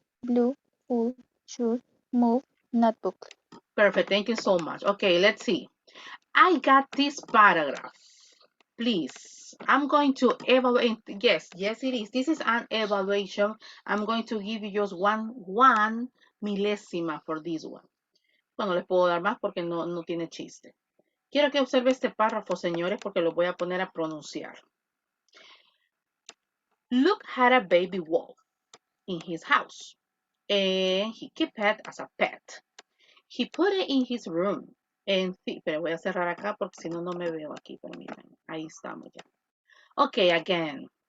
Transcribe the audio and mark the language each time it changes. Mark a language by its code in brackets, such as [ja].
[en] Blue, full, shoes, move, notebook. Perfect. Thank you so much. Okay, let's see. I got this paragraph. Please, I'm going to evaluate. Yes, it is. This is an evaluation. I'm going to give you just one milésima for this one. [es] Bueno, les puedo dar más porque no tiene chiste. Quiero que observe este párrafo, señores, porque lo voy a poner a pronunciar. [en] Luke had a baby wolf in his house, and he kept it as a pet. He put it in his room, [es] pero voy a cerrar acá porque si no, no me veo aquí. Permítanme. Ahí estamos ya. [en] Okay, again.